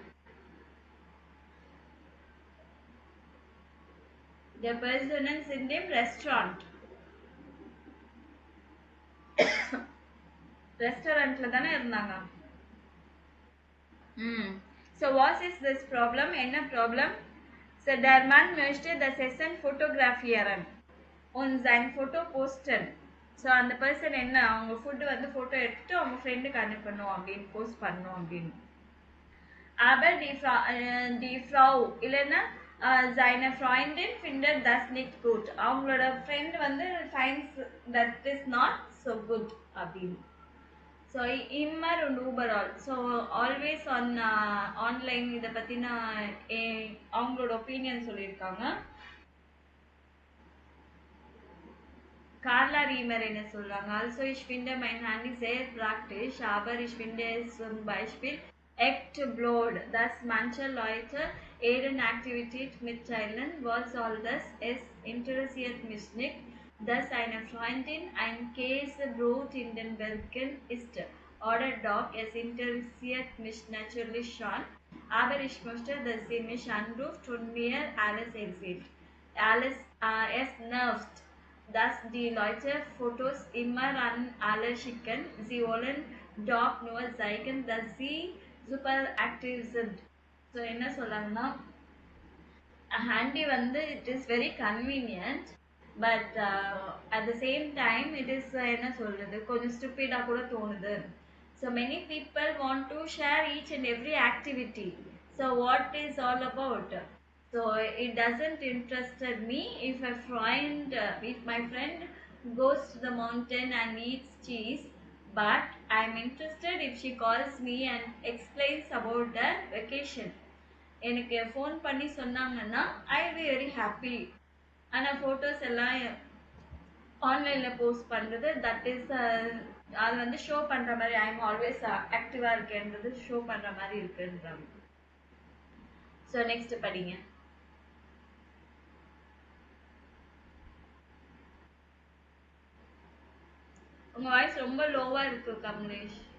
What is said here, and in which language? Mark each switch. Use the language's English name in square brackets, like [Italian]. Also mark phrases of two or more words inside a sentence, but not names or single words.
[English] The person is in the restaurant. [Tamil] ரெஸ்டாரண்ட்ல தானே இருந்தாங்க. [English] So what is this problem? [Tamil] என்ன ப்ராப்ளம்? [German] So der Mann möchte das Essen fotografieren und sein Foto posten. [Tamil] ஸோ அந்த பர்சன் என்ன, அவங்க ஃபுட்டு வந்து ஃபோட்டோ எடுத்துட்டு அவங்க ஃப்ரெண்டுக்கு அனுப்பணும் அப்படின்னு, போஸ்ட் பண்ணணும் அப்படின்னு. [German] Aber die Frau இல்லைன்னா seine Freundin findet das nicht gut. [Tamil] அவங்களோட ஃப்ரெண்ட் வந்து [English] finds that is not so good [Tamil] அப்படின்னு. [German] ஸோ immer und überall. [English] so always online [Tamil] இதை பற்றின அவங்களோட ஒப்பீனியன் சொல்லியிருக்காங்க. Carla Riemer என்ன சொல்றாங்க? [German] Also ich finde mein Handy sehr praktisch, aber ich finde es zum Beispiel echt blöd, dass manche Leute ihren Aktivität mitteilen, was all das, es interessiert mich nicht, dass eine Freundin ein Käsebrot in den Bergen isst oder Dog, es interessiert mich natürlich schon, aber ich möchte, dass sie mich anruft und mir alles erzählt. Alles, es nervt, dass die Leute Fotos immer an alle schicken. Sie wollen doch nur zeigen, dass sie super aktiv sind. [English] So [Tamil] என்ன சொல்றாங்கன்னா, [English] handy வந்து it is very convenient, but at the same time it is [Tamil] என்ன சொல்றது, கொஞ்சம் [English] stupid [Tamil] கூட தோணுது. [English] So many people want to share each and every activity. So what is all about? So it doesn't interested me if if my friend goes to the mountain and eats cheese, but I'm interested if she calls me and explains about the vacation. [Tamil] எனக்கு ஃபோன் பண்ணி சொன்னாங்கன்னா [English] I be very happy. [Tamil] ஆனால் ஃபோட்டோஸ் எல்லாம் ஆன்லைனில் போஸ்ட் பண்ணுறது, [English] that is [Tamil] அது வந்து ஷோ பண்ணுற மாதிரி, [English] I am always [Tamil] ஆக்டிவாக இருக்கேன்றது ஷோ பண்ணுற மாதிரி இருக்குன்றாங்க. ஸோ நெக்ஸ்ட் படிங்க. உங்க வாய்ஸ் ரொம்ப லோவா இருக்கு கமலேஷ்.